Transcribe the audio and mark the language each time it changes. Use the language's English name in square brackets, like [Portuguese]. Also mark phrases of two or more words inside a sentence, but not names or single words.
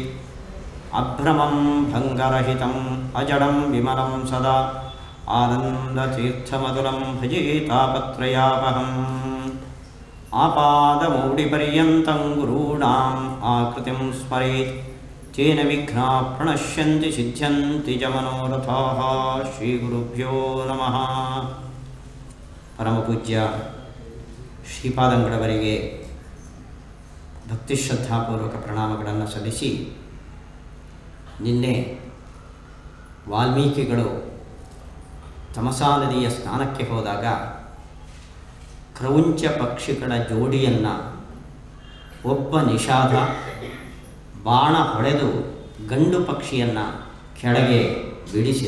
[Sanskrit] अभ्रमं भङ्गरहितम् अजडं विमलं सदा आनन्दतीर्थमतुलं भजे तापत्रयापहम्। आपादमौडिपर्यन्तं गुरूणाम् आकृतिं स्मरेत् तेन विघ्नाः प्रणश्यन्ति सिद्ध्यन्ति च मनोरथाः। श्रीगुरुभ्यो नमः। [Kannada] परमपूज्य ಶ್ರೀಪಾದಂಗಳವರಿಗೆ ಭಕ್ತಿ ಶ್ರದ್ಧಾಪೂರ್ವಕ ಪ್ರಣಾಮಗಳನ್ನು ಸಲ್ಲಿಸಿ, ನಿನ್ನೆ ವಾಲ್ಮೀಕಿಗಳು ತಮಸಾ ನದಿಯ ಸ್ನಾನಕ್ಕೆ ಹೋದಾಗ ಕ್ರೌಂಚ ಪಕ್ಷಿಗಳ ಜೋಡಿಯನ್ನು ಒಬ್ಬ ನಿಷಾದ ಬಾಣ ಹೊಡೆದು ಗಂಡು ಪಕ್ಷಿಯನ್ನು ಕೆಳಗೆ ಬೀಳಿಸಿದ.